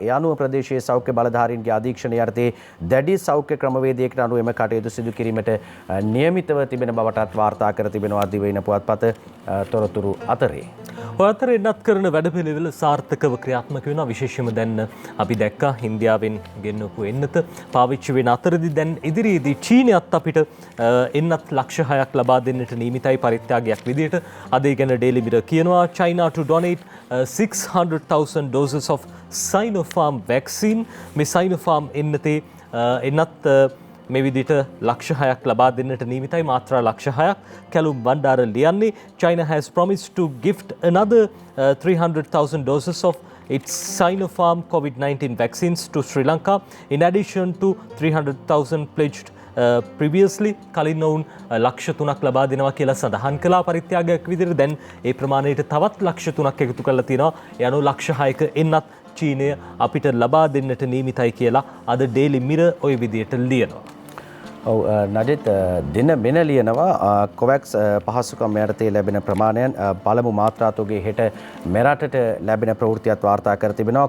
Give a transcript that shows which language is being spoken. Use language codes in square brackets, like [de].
[si] ඒ අනුව ප්‍රදේශයේ සෞඛ්‍ය බලධාරීන්ගේ අධීක්ෂණය යටතේ දැඩි සෞඛ්‍ය ක්‍රමවේදයකට අනුව එම කටයුතු සිදු කිරීමට නියමිතව තිබෙන බවටත් වාර්තා කර තිබෙනවා දිවයින පුවත්පත තොරතුරු අතරේ. ඔය අතර එන්නත් කරන වැඩපිළිවෙල සාර්ථකව ක්‍රියාත්මක වෙනවා. විශේෂයෙන්ම දැන් අපි දැක්කා ඉන්දියාවෙන් ගෙන්නපු එන්නත පාවිච්චි වෙන අතරදී දැන් ඉදිරියේදී චීනයත් අපිට එන්නත් ලක්ෂ 6ක් ලබා දෙන්නට නියමිතයි පරිත්‍යාගයක් විදිහට. අද ඒ ගැන ඩේලි මිරර් කියනවා [en] China to donate 600,000 doses of Sinopharm vaccine. [si] මේ Sinopharm එන්නතේ එන්නත් මේ විදිහට ලක්ෂ 6ක් ලබා දෙන්නට නියමිතයි. මාත්‍රා ලක්ෂ 6ක්. කැලුම් බණ්ඩාර ලියන්නේ [en] China has promised to gift another 300,000 doses of its Sinopharm COVID-19 vaccines to Sri Lanka in addition to 300,000 pledged previously. [si] කලින් ඔවුන් ලක්ෂ 3ක් ලබා දෙනවා කියලා සඳහන් කළා පරිත්‍යාගයක් විදිහට. දැන් ඒ ප්‍රමාණයට තවත් ලක්ෂ 3ක් එකතු කරලා තියෙනවා. ඒ අනුව ලක්ෂ 6ක එන්නත් චීනය අපිට ලබා දෙන්නට නියමිතයි කියලා අද ඩේලි මිරර් ওই විදිහට ලියනවා. ඔව් නඩිත් දින මෙන ලියනවා කොවැක්ස් පහසුකම් යටතේ ලැබෙන ප්‍රමාණයන් පළමු මාත්‍රාතෝගේ හෙට මෙරටට ලැබෙන ප්‍රවෘත්තියත් වාර්තා කර තිබෙනවා.